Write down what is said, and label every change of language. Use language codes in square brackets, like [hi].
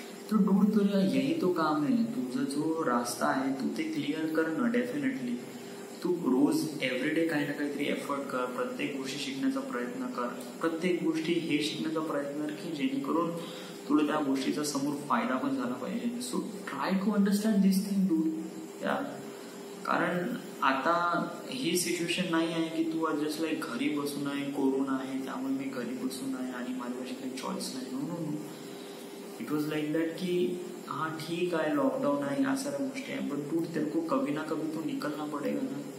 [mr] तो डूड, तुला [hi] यही तो [mr] काम आहे. तुझा जो रास्ता आहे तू ते क्लिअर कर ना. डेफिनेटली तू रोज एव्हरीडे काही ना काहीतरी एफर्ट कर, प्रत्येक गोष्टी शिकण्याचा प्रयत्न कर, प्रत्येक गोष्टी हे शिकण्याचा प्रयत्न कर की जेणेकरून तुला त्या गोष्टीचा समोर फायदा पण झाला पाहिजे. [en] So try to understand this thing dude. [mr] या कारण आता ही सिच्युएशन नाही आहे की तू जस्ट लाईक घरी बसून आहे, कोरोना आहे त्यामुळे मी घरी बसून आहे आणि माझ्यापाशी काही चॉईस नाही. [en] no no no, it was like that [mr] की हाँ ठीक आहे, लॉकडाऊन आहे, या साऱ्या गोष्टी आहे, पण तू [hi] तेरे को कभी ना कभी तो निकलना पडेगा ना.